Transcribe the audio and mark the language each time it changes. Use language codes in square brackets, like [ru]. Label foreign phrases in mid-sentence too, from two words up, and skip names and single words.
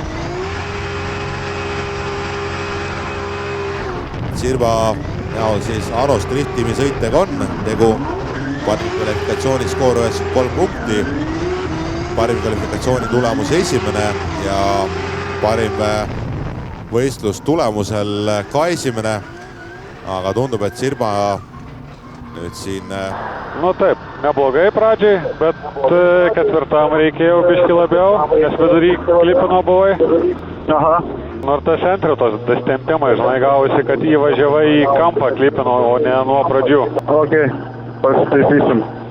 [et] Sirba näol siis Aros Driftimi sõitega on tegu. Parim kvalifikatsiooni skoor 93 punkti. Parim kvalifikatsiooni tulemus esimene ja parim võistlus tulemusel ka esimene, aga tundub, et Sirba nüüd siin... [lt] Nu taip, neblogai pradžiai, bet ketvirtam reikėjo biškį labiau, nes vidury klipino buvai. Aha. Nors tas centritos destempimai, žinai, gavosi, kad įvažiavai į kampą klipino, o ne nuo pradžių. Okei, pasitaisysim.